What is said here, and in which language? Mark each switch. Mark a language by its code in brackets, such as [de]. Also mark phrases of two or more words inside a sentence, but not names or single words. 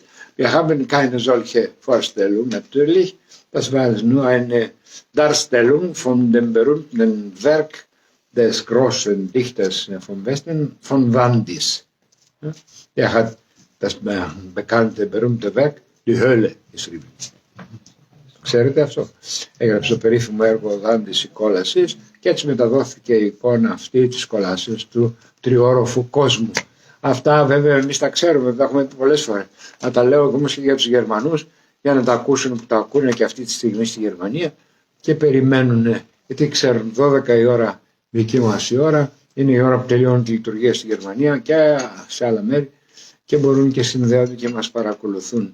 [de] Wir haben keine solche Vorstellung natürlich. Das war nur eine Darstellung von dem berühmten Werk des großen Dichters vom Westen, von Vandis. Der hat das bekannte, berühmte Werk, die Hölle, geschrieben. [el] Ξέρετε αυτό? Έγραψε το περίφημο έργο ο Δάντης η κόλαση και έτσι μεταδόθηκε η εικόνα αυτή της κόλασης του τριόροφου κόσμου. Αυτά βέβαια εμείς τα ξέρουμε, τα έχουμε πει πολλές φορές. Να τα λέω όμως και για τους Γερμανούς, για να τα ακούσουν που τα ακούνε και αυτή τη στιγμή στη Γερμανία και περιμένουν, γιατί ξέρουν 12 η ώρα δική μας η ώρα, είναι η ώρα που τελειώνει τη λειτουργία στη Γερμανία και σε άλλα μέρη και μπορούν και συνδέονται και μας παρακολουθούν.